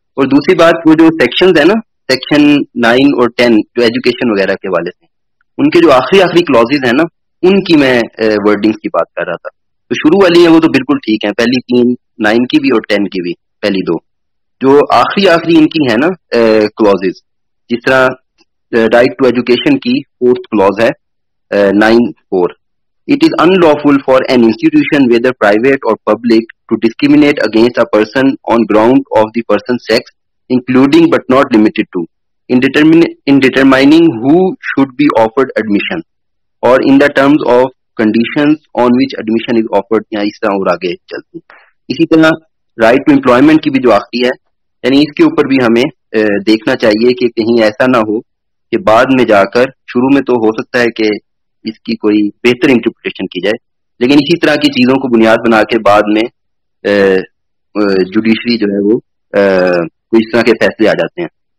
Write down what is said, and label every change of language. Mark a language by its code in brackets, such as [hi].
[ur] اور دوسری بات, وہ جو سیکشنز ہیں نا, سیکشن 9 اور 10 جو ایجوکیشن وغیرہ کے حوالے سے, ان کے جو آخری کلوزز ہیں نا, ان کی میں ورڈنگز کی بات کر رہا تھا. تو شروع والی ہیں وہ تو بالکل ٹھیک ہیں, پہلی 3 9 کی بھی اور 10 کی بھی, پہلی 2. جو آخری ان کی ہے نا کلوزز, جس طرح رائٹ ٹو ایجوکیشن کی 4th کلوز ہے 9(4). [en] It is unlawful for an institution, whether private or public, to discriminate against a person on ground of the person's sex, including but not limited to, in determining who should be offered admission, or in the terms of conditions on which admission is offered. [ur] یا اس طرح اور آگے چلتی. اسی طرح right to employment کی بھی جو آخری ہے, یعنی اس کے اوپر بھی ہمیں دیکھنا چاہیے کہ کہیں ایسا نہ ہو کہ بعد میں جا کر, شروع میں تو ہو سکتا ہے کہ اس کی کوئی بہتر انٹرپریٹیشن کی جائے, لیکن اسی طرح کی چیزوں کو بنیاد بنا کے بعد میں جوڈیشری جو ہے وہ کوئی اس طرح کے فیصلے آ جاتے ہیں.